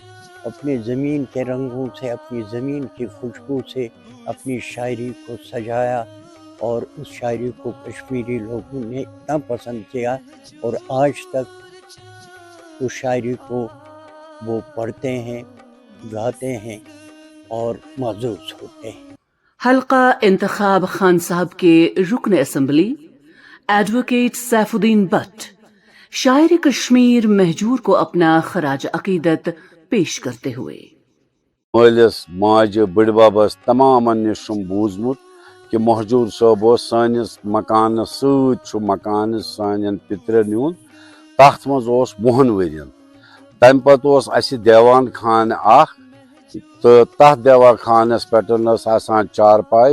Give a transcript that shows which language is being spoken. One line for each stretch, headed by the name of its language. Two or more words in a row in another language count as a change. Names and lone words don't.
Urdu: اپنے زمین کے رنگوں سے، اپنی زمین کی خوشبو سے اپنی شاعری کو سجایا، اور اس شاعری کو کشمیری لوگوں نے اتنا پسند کیا، اور آج تک اس شاعری کو وہ پڑھتے ہیں، گاتے ہیں اور معزوز ہوتے ہیں۔ حلقہ انتخاب خان صاحب کے رکن اسمبلی ایڈوکیٹ سیف الدین بٹ شاعر کشمیر مہجور کو اپنا خراج عقیدت پیش کرتے ہوئے
Kashmiri: مالس ماجہ بڑ بابس تمام نش بوزمت کہ مہجور صٲب اوس سٲنِس مکانس سۭتۍ چھُ مکان سانٮ۪ن پترن ہُنٛد، تتھ منٛز اوس 20 ؤرین۔ تمہِ پتہٕ اوس اسہِ دیوان خانہ اکھ، تہٕ تتھ دیوان خانس پٮ۪ٹھ ٲس آسان چارپاے۔